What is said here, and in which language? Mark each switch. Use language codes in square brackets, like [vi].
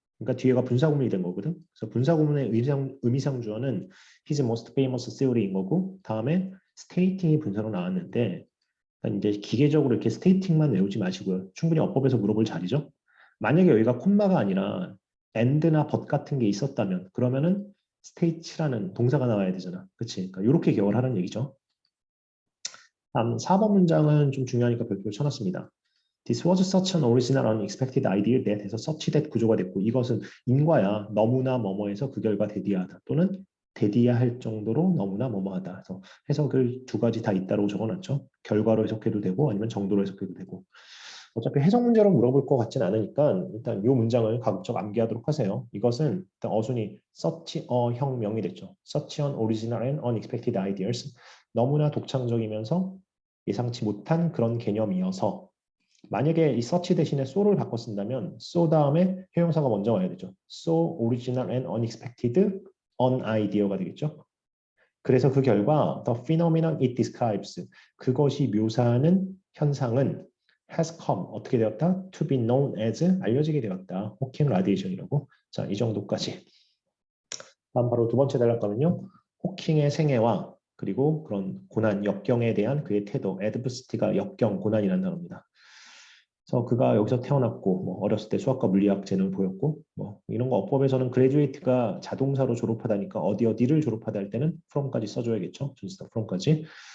[ko] 그러니까 뒤에가 분사구문이 된 거거든. 그래서 분사구문의 의미상 주어는 [en] his most famous theory [ko] 인 거고, 다음에 stating이 분사로 나왔는데 이제 기계적으로 이렇게 stating만 외우지 마시고요. 충분히 어법에서 물어볼 자리죠. 만약에 여기가 콤마가 아니라 and나 but 같은 게 있었다면 그러면은 state라는 동사가 나와야 되잖아. 그치? 그러니까 이렇게 기억을 하는 얘기죠. 다음 4번 문장은 좀 중요하니까 별표를 쳐놨습니다. [en] This was such an original unexpected idea that 해서 such that [ko] 구조가 됐고, 이것은 인과야. 너무나 뭐뭐해서 그 결과 대디하다, 또는 대디야 할 정도로 너무나 뭐뭐하다. 그래서 해석을 두 가지 다 있다고 적어놨죠. 결과로 해석해도 되고 아니면 정도로 해석해도 되고. 어차피 해석 문제로 물어볼 것 같진 않으니까 일단 이 문장을 가급적 암기하도록 하세요. 이것은 일단 어순이 such a 혁명이 됐죠. [en] such an original and unexpected ideas, [ko] 너무나 독창적이면서 예상치 못한 그런 개념이어서, 만약에 이 search 대신에 so를 바꿔 쓴다면 so 다음에 형용사가 먼저 와야 되죠. [en] so original and unexpected an idea가 되겠죠. [ko] 그래서 그 결과 [en] the phenomenon it describes, [ko] 그것이 묘사하는 현상은 [en] has come, [ko] 어떻게 되었다? to be known as, 알려지게 되었다. 호킹 라디에이션이라고. 자, 이 정도까지. 다음 바로 두 번째 단락가는요. 호킹의 생애와 그리고 그런 고난, 역경에 대한 그의 태도, adversity가 역경, 고난이라는 단어입니다. 그래서 그가 여기서 태어났고, 뭐 어렸을 때 수학과 물리학 재능을 보였고, 뭐 이런 거 어법에서는 graduate가 자동사로 졸업하다니까 어디를 졸업하다 할 때는 from까지 써줘야겠죠. 준수다 from까지.